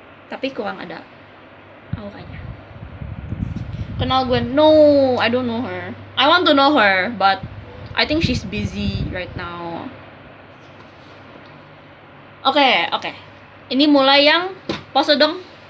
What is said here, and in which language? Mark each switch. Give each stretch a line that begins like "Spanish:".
Indonesian: Tapi kurang ada auranya. Kenal Gwen?
English: No, I don't know her. I want to know her, but I think she's busy right now.
Indonesian: Oke. Ini mulai yang pose dong.